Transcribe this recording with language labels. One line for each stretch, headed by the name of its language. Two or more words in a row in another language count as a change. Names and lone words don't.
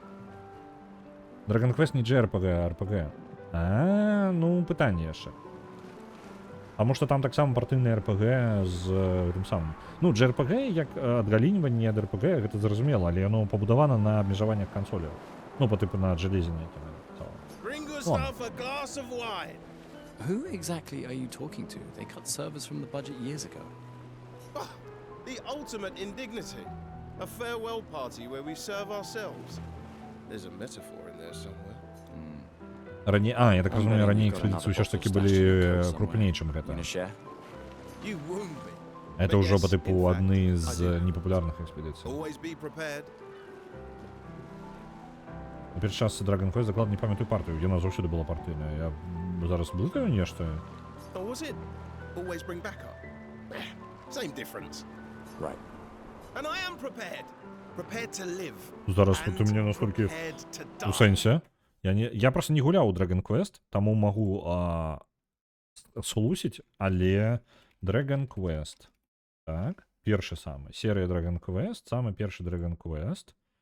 Belarusian: Dragon Quest не JRPG, а RPG. Ну, пытанне яшчэ. Таму што там таксама партыйны RPG з тым самым. Ну, JRPG, як адгалініванне ад RPG, гэта зразумела, але яно пабудавана на абмежаваннях кансоляў. Ну, па тыпу на железе нейкім.
English: Who exactly are you talking to? They cut servers from the budget years ago. The ultimate indignity. A farewell party where we serve ourselves. There's a metaphor in there somewhere.
Belarusian: Я так разумею, раней экспедыцыі ўсё ж такі былі крупней, чым гэта. Это ўжо па тыпу адны з непапулярных экспедыцый. У першай частцы Dragon Quest дакладна не памятаю партыю, яна заўсёды была партыйная. Я зараз блытаю нешта.
English: And I am prepared to live.
Belarusian: Зараз ты мне настолькі у сэнсе. Я просто не гуляў у Dragon Quest, таму магу слусіць, але Dragon Quest. Так, першы самы. Серыя Dragon Quest, самы першы Dragon Quest.